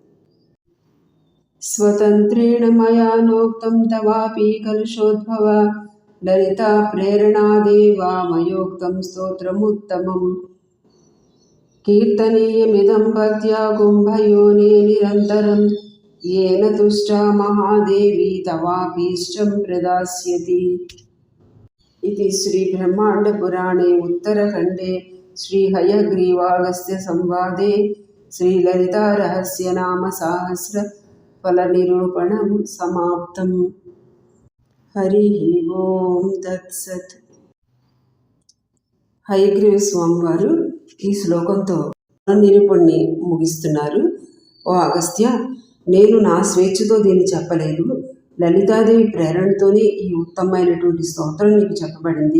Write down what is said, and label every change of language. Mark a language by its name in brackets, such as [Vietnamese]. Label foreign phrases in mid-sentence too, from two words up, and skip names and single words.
[Sanskrit] స్వతంత్రేణ మయా నోక్తం తవాపి కలుషోద్భవ లలితా ప్రేరణాదేవా మయోక్తం స్తోత్రముత్తమం. కీర్తనీయమిదం భక్త్యా కుంభయోనే నిరంతరం येन तुष्टा महादेवी तवाभीष्टं प्रदास्यति। इति श्रीब्रह्माण्डपुराणे उत्तरखण्डे श्रीहयग्रीवागस्त्यसंवादे श्रीललितारहस्यनामसाहस्रफलनिरूपणं समाप्तम्। हरिः ओं तत्सत्। [Telugu] హయగ్రీవ స్వామి వారు ఈ శ్లోకంతో నిరూపణని ముగిస్తున్నారు. ఓ అగస్త్య, నేను నా స్వేచ్ఛతో దీన్ని చెప్పలేదు. లలితాదేవి ప్రేరణతోనే ఈ ఉత్తమమైనటువంటి స్తోత్రం నీకు చెప్పబడింది.